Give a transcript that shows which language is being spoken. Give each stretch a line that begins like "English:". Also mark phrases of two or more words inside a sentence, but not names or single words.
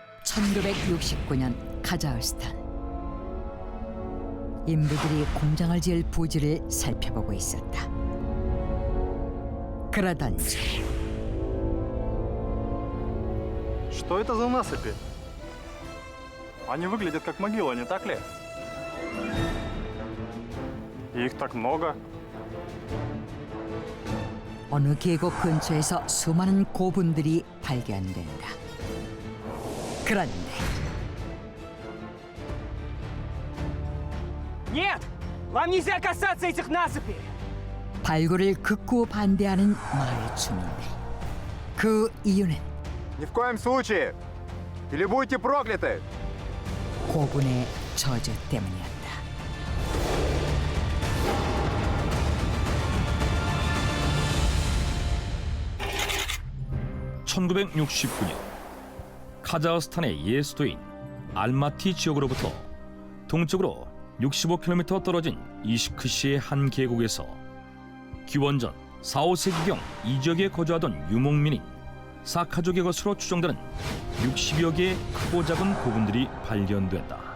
Korean: 1969년 카자흐스탄. 인부들이 공장을 지을 부지를 살펴보고 있었다. 그러던 중
Russian: Что это за насыпи? Они выглядят как могила, не так ли? И их так много.
Korean: 어느 계곡 근처에서 수많은 고분들이 발견된다. 그런데
Russian: Нет! Вам нельзя касаться этих насыпей!
Korean: 발굴을 극구 반대하는 마을 주민들. 그 이유는
Russian: Ни в коем случае! Или будете прокляты!
Korean: 고분의 저주 때문이었다. (1969년) 카자흐스탄의 예수도인 알마티 지역으로부터 동쪽으로 65km 떨어진 이시크시의 한 계곡에서 기원전 4, 5세기경 이 지역에 거주하던 유목민인 사카족의 것으로 추정되는 60여 개의 크고 작은 고분들이 발견된다.